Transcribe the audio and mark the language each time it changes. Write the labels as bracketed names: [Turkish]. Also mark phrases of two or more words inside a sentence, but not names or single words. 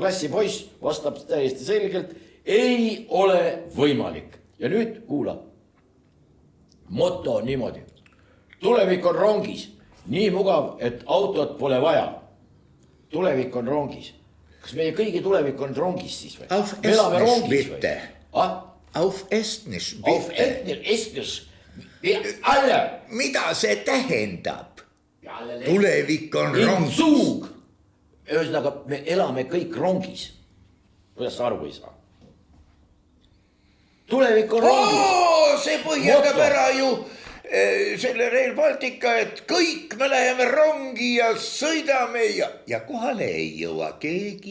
[Estonian] klassi poiss, vastab täiesti selgelt, ei ole võimalik. Ja nüüd kuula, moto on niimoodi, tulevik on rongis, nii mugav, et autot pole vaja. Tulevik on rongis. Kas meie kõigi tulevik on rongis siis või? [German] Auf Estnisch bitte. Auf Estnisch bitte. Auf Estnisch. Alle. [Estonian] Mida see tähendab? Tulevik on rongis. Suug. Ühesõnaga, me elame kõik rongis. Kuidas sa aru ei saa? Tulevik on rongis. See põhjendab ära ju selle Rail Baltica, et kõik me läheme rongi ja sõidame ja kohale ei jõua keegi.